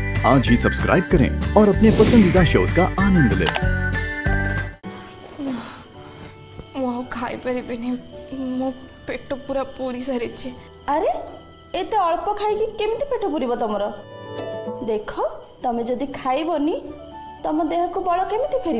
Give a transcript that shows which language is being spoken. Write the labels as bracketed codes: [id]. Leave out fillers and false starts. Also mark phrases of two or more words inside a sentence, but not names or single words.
[hi] आज ही सब्सक्राइब करें और अपने पसंदीदा शोज का आनंद लें। [or] ମୁଁ ଖାଇ ପାରିବିନି ମୋ ପେଟ ପୁରା ପୁରି ସାରିଛି। ଆରେ ଏତେ ଅଳ୍ପ ଖାଇକି କେମିତି ପେଟ ପୁରିବ ତମର? ଦେଖ ତମେ ଯଦି ଖାଇବନି ତମ ଦେହକୁ ବଳ କେମିତି ଫେରିବ?